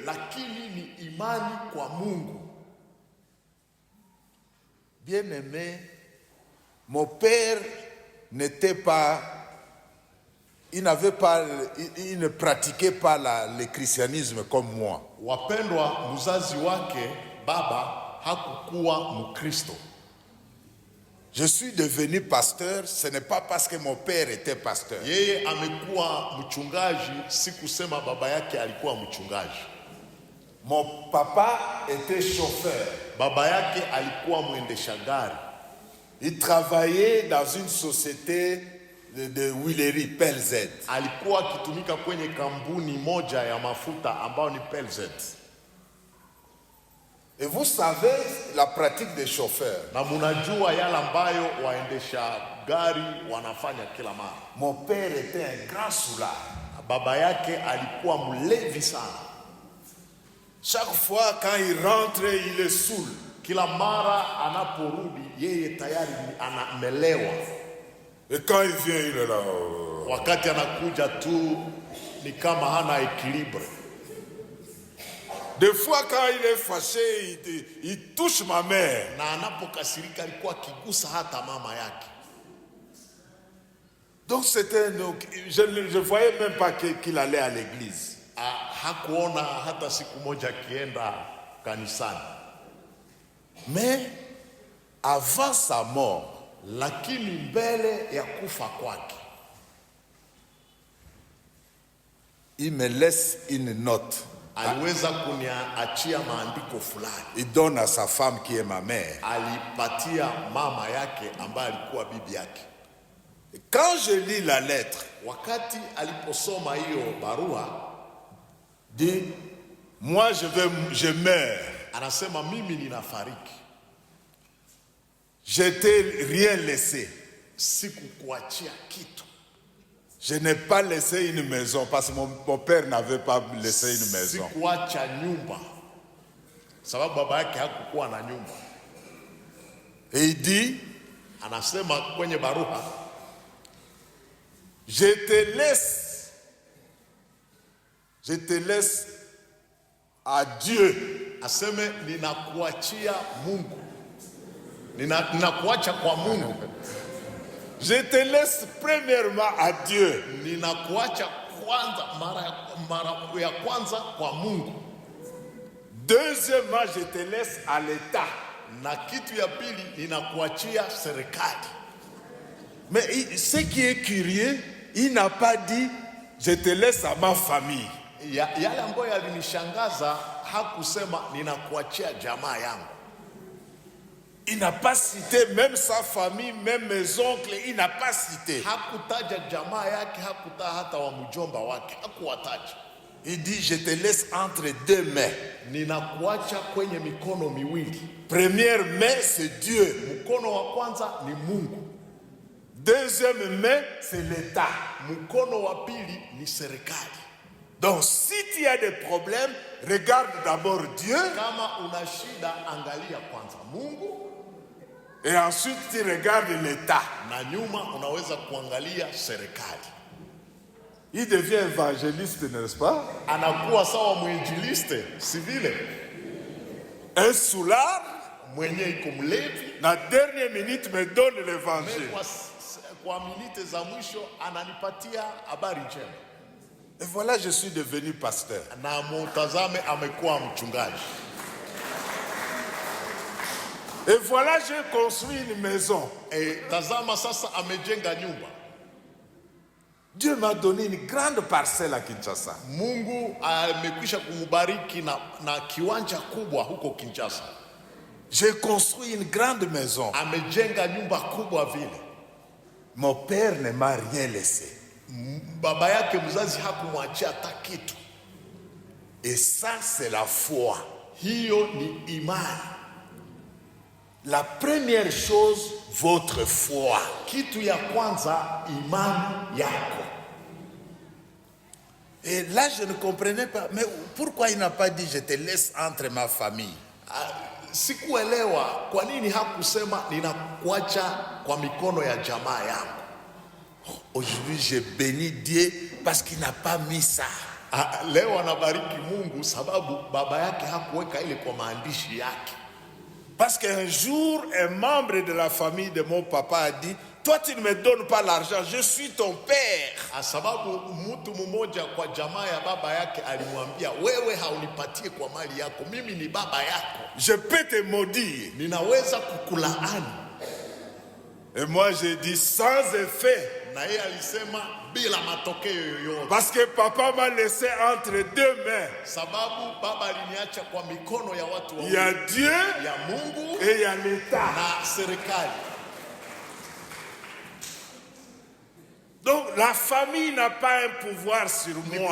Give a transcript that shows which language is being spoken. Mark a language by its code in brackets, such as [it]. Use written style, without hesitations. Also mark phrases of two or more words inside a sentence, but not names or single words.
[sw] Lakini ni imani kwa Mungu. [fr] Bien-aimé, mon père n'était pas, il ne pratiquait pas le christianisme comme moi. [sw] Wapendwa, mzazi wake baba hakukuwa Mkristo. [fr] Je suis devenu pasteur, ce n'est pas parce que mon père était pasteur. [sw] Yeye amekuwa mchungaji, si kusema baba yake alikuwa mchungaji. [fr] Mon papa était chauffeur. [sw] Baba yake alikuwa mwendesha gari. [fr] Il travaillait dans une société de huilerie, PLZ. [sw] Alikuwa akitumika kwenye kampuni moja ya mafuta ambao ni PLZ. [fr] Et vous savez la pratique des chauffeurs. [sw] Na munajua yale ambayo waendesha gari wanafanya kila mara. [fr] Mon père était un grand soulard. [sw] Baba yake alikuwa mlevi sana. [fr] Chaque fois quand il rentre, il est saoul. [sw] Kila mara anaporudi yeye tayari anamelewa. [fr] Et quand il vient, il est là. [sw] Wakati anakuja tu ni kama hana équilibre. [fr] Des fois quand il est fâché, il touche ma mère. [sw] Na anapokasirika alikuwa akigusa hata mama yake. [fr] Donc je ne voyais même pas qu'il allait à l'église. [sw] Hakuona hata siku moja akienda kanisani. [fr] Mais avant sa mort, [sw] lakini mbele ya kufa kwake, [fr] il me laisse une note. [sw] Aliweza kuniachia maandiko fulani. [fr] Il donne à sa femme qui est ma mère. [sw] Alipatia mama yake ambaye alikuwa bibi yake. [fr] Quand je lis la lettre, [sw] wakati aliposoma hiyo barua, [fr] dit moi je meurs. [sw] Anasema mimi ninafariki. [fr] Je t'ai rien laissé. [sw] Sikukuachia kitu. [fr] Je n'ai pas laissé une maison parce que mon père n'avait pas laissé une maison. [sw] Sikuacha nyumba. Sababu baba yake hakukuwa na nyumba. [fr] Et il dit, [sw] anasema kwenye barua, [fr] je te laisse à Dieu. [sw] Aseme ninakuachia Mungu. Ninakuacha kwa Mungu. [fr] Je te laisse premièrement à Dieu. [sw] Ninakuacha kwanza mara ya kwanza kwa Mungu. [fr] Deuxièmement, je te laisse à l'État. [sw] Na kitu ya pili ninakuachia serikali. [fr] Mais ce qui est curieux, il n'a pas dit je te laisse à ma famille. [sw] Yale ambayo yalinishangaza, hakusema ninakuachia jamaa yangu. [fr] Il n'a pas cité même sa famille, même mes oncles, il n'a pas cité. [sw] Hakutaja jamaa yake, hakutaja hata wa mjomba wake, hakuwataja. [fr] Il dit je te laisse entre deux mains. [sw] Ninakuacha kwenye mikono miwili. [fr] Première main c'est Dieu. [sw] Mkono wa kwanza ni Mungu. [fr] Deuxième main c'est l'État. [sw] Mkono wa pili ni serikali. [fr] Donc si tu as des problèmes, regarde d'abord Dieu. [sw] Kama una shida, angalia kwanza Mungu. [fr] Et ensuite tu regardes l'État. [sw] Na nyuma unaweza kuangalia serikali. [fr] Il devient évangéliste, n'est-ce pas? [sw] Anakuwa sawa mwinjiliste, si vile? [fr] Un soulard [sw] mwenye iko mlevi. [fr] Na dernière minute me donne l'évangile. [sw] Kwa minute za mwisho ananipatia habari njema. [fr] Et voilà, je suis devenu pasteur. [sw] Na mutazame amekuwa mchungaji. [fr] Et voilà, j'ai construit une maison. [sw] Et tazama sasa amejenga nyumba. [fr] Dieu m'a donné une grande parcelle à Kinshasa. [sw] Mungu amekwisha kumubariki na kiwanja kubwa huko Kinshasa. [fr] J'ai construit une grande maison. [sw] Amejenga nyumba kubwa vile. [fr] Mon père ne m'a rien laissé. [sw] Baba yake mzazi hakumwachia hata kitu. [fr] Et ça c'est la foi. [sw] Hiyo ni imani. [fr] La première chose, votre foi. [sw] Kitu ya kwanza, imani yako. [fr] Et là, je ne comprenais pas. Mais pourquoi il n'a pas dit je te laisse entre ma famille? [sw] Sikuelewa kwa nini hakusema ninakuacha kwa mikono ya jamaa yangu. [fr] Aujourd'hui, je bénis Dieu parce qu'il n'a pas mis ça. [sw] Leo anabariki Mungu sababu baba yake hakuweka ile kwa maandishi yake. [fr] Parce qu'un jour, un membre de la famille de mon papa a dit, toi tu ne me donnes pas l'argent, je suis ton père. [sw] Sababu mtu mmoja kwa jamaa ya baba yake alimwambia, wewe haunipatie kwa mali yako, mimi ni baba yako. [fr] Je peux te maudire. [sw] Ninaweza kukulaani. [fr] Et moi j'ai dit sans effet. [sw] Na yeye alisema bila matokeo yoyote. [fr] Parce que papa m'a laissé entre deux mains. [sw] Sababu baba aliniacha kwa mikono ya watu wawili. [fr] Il y a Dieu, [sw] ya Mungu, [fr] et il y a l'État. [sw] Na serikali. [fr] Donc la famille n'a pas un pouvoir sur moi.